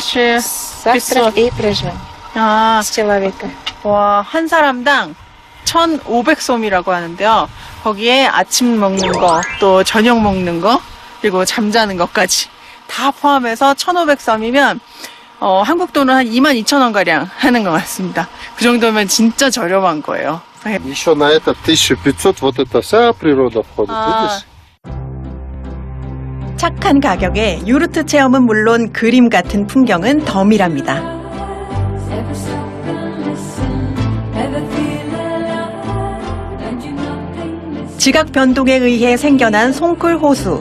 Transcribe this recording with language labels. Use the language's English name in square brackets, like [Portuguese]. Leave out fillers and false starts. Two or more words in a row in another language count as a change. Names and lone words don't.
[Korean] 1500 아, 와, 한 사람당 1,500솜이라고 하는데요. 거기에 아침 먹는 거, 또 저녁 먹는 거, 그리고 잠자는 것까지 다 포함해서 1,500솜이면 한국 돈은 한 22,000원 가량 하는 것 같습니다. 그 정도면 진짜 저렴한 거예요. [Russian] Еще на это 1500, вот это вся природа входит, видишь? [Korean] 착한 가격에 유르트 체험은 물론 그림 같은 풍경은 덤이랍니다. 지각 변동에 의해 생겨난 송쿨 호수.